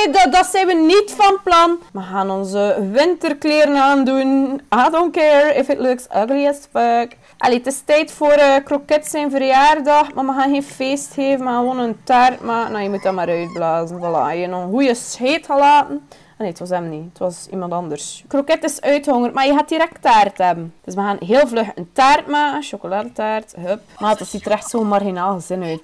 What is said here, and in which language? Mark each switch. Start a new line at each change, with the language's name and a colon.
Dutch: Dat zijn we niet van plan. We gaan onze winterkleren aandoen.
English: I don't care if it looks ugly as fuck.
Dutch: Allee, het is tijd voor Croquette zijn verjaardag. Maar we gaan geen feest geven. We gaan gewoon een taart maken. Nou, je moet dat maar uitblazen. Voilà, je nog een goede scheet gelaten. Nee, het was hem niet. Het was iemand anders. Croquette is uithongerd, maar je gaat direct taart hebben. Dus we gaan heel vlug een taart maken. Chocoladetaart. Hup. Maar het ziet er echt zo marginaal gezin uit.